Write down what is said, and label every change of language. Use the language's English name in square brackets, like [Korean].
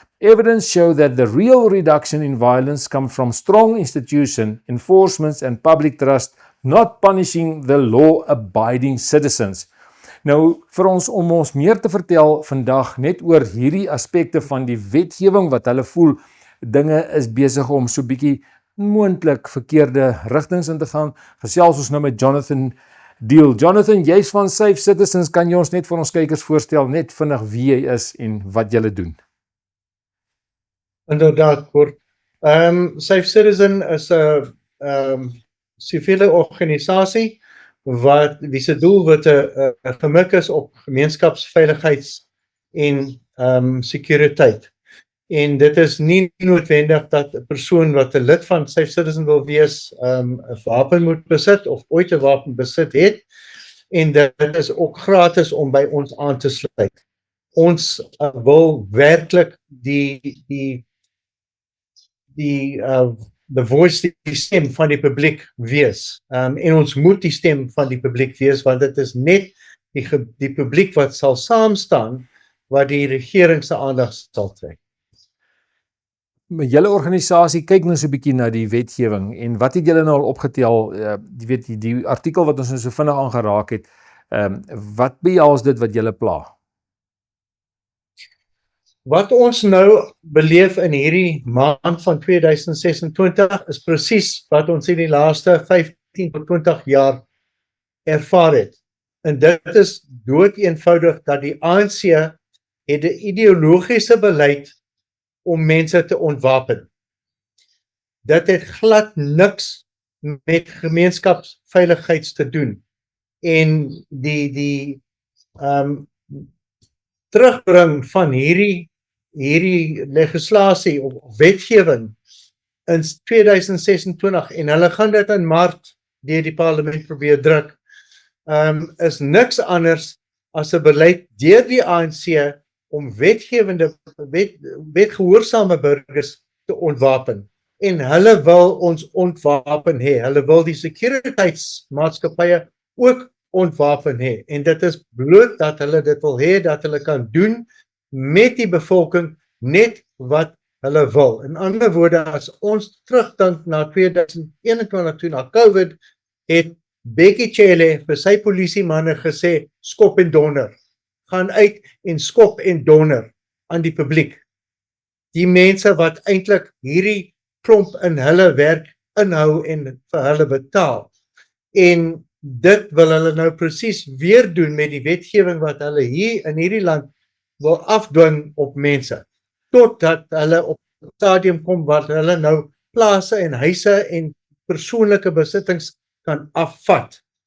[English] Evidence show that the real reduction in violence comes from strong institution, enforcement and public trust, not punishing the law-abiding citizens. [Afrikaans] Nou, vir ons om ons meer te vertel vandag net oor hierdie aspekte van die wetgewing wat hulle voel, dinge is besig om so bietjie moontlik verkeerde rigtings in te gaan, gesels ons nou met Jonathan Diehl. Jonathan, jy's van Safe Citizens, kan jy ons net vir ons kykers voorstel, net vinnig wie jy is en wat jy doen? Inderdaad, kort. Safe Citizen is 'n siviele organisasie wie se doelwitte gemik is op gemeenskapsveiligheids en sekuriteit. En dit is nie noodwendig dat 'n persoon wat 'n lid van Safe Citizen wil wees, 'n wapen moet besit of ooit 'n wapen besit het. En dit is ook gratis om by ons aan te sluit. Ons wil werklik [English] the voice, [Afrikaans] die stem van die publiek wees. En ons moet die stem van die publiek wees, want dit is net die publiek wat sal saamstaan, wat die regering se aandag sal trek. Julle organisasie kyk nou so 'n bietjie na die wetgewing en wat het julle nou al opgetel, die artikel wat ons nou so vinnig aangeraak het, wat behels dit wat julle pla? Wat ons nou beleef in hierdie maand van 2026 is presies wat ons in die laaste 15 tot 20 jaar ervaar het. En dit is doodeenvoudig dat die ANC het 'n ideologiese beleid om mense te ontwapen. Dit het glad niks met gemeenskapsveiligheid te doen. En die terugbring van hierdie legislasie of wetgewing in 2026 en hulle gaan dit in Maart deur die parlement probeer druk, is niks anders as 'n beleid deur die ANC om wetgehoorsame burgers te ontwapen. En hulle wil ons ontwapen hê. Hulle wil die sekuriteitsmaatskappye ook ontwapen hê. En dit is bloot dat hulle dit wil hê, dat hulle kan doen met die bevolking net wat hulle wil. In ander woorde, as ons terugdink na 2021 toe na COVID, het Bekkie Cele vir sy polisiemanne gesê, skop en donder. Gaan uit en skop en donder aan die publiek. Die mense wat eintlik hierdie klomp in hulle werk inhou en vir hulle betaal. En dit wil hulle nou presies weer doen met die wetgewing wat hulle hier in hierdie land wil afdwing op mense. Totdat hulle op 'n stadium kom waar hulle nou plase en huise en persoonlike besittings kan afvat.